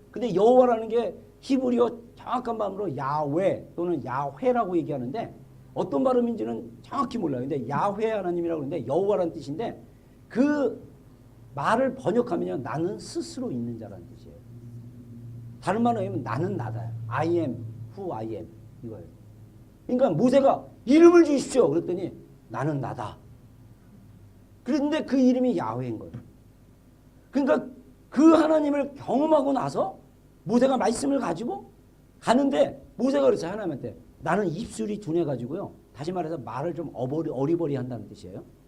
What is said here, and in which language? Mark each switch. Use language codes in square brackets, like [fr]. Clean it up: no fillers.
[ko] 근데 여호와라는 게 히브리어 정확한 발음으로 야훼 또는 야훼라고 얘기하는데 어떤 발음인지는 정확히 몰라요. 근데 야훼 하나님이라고 하는데 여호와라는 뜻인데 그 말을 번역하면 나는 스스로 있는 자라는 뜻이에요. 다른 말로 하면 나는 나다. [en] I am who I am [ko] 이거예요. 그러니까 모세가 이름을 주십시오. 그랬더니 나는 나다. 그런데 그 이름이 야훼인 거예요. 그러니까 그 하나님을 경험하고 나서 모세가 말씀을 가지고 가는데 모세가 그랬어요. 하나님한테 나는 입술이 둔해가지고요. 다시 말해서 말을 좀 어리버리 한다는 뜻이에요.